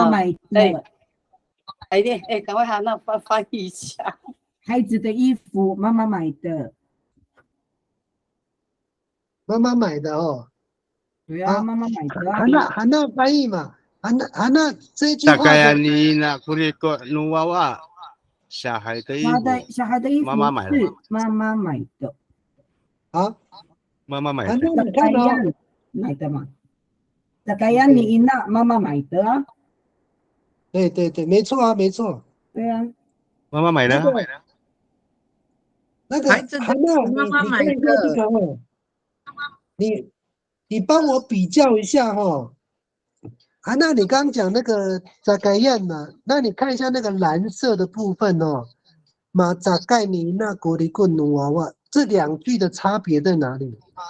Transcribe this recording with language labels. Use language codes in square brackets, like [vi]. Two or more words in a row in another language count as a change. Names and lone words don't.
[zh] 妈妈买的来点，赶快拿那翻译一下。孩子的衣服，妈妈买的。妈妈买的哦。对啊，妈妈买的啊。韩娜翻译嘛，韩娜这句话。 [ami] Zakayan ni na kurikot nuwawa。 [zh] 小孩的衣服。小孩的衣服妈妈买的。是妈妈买的。好，妈妈买的。你看哦，买的嘛。 [ami] Zakayan ni na [zh] 妈妈买的啊。对，没错啊，没错。对啊，妈妈买的。那个韩娜，妈妈买的。这个哦，你帮我比较一下哦。韩娜，你刚讲那个Zakayan嘛，那你看一下那个蓝色的部分哦， [ami] Mazakayan ni na kurikot nu wawa, [zh] 这两句的差别在哪里？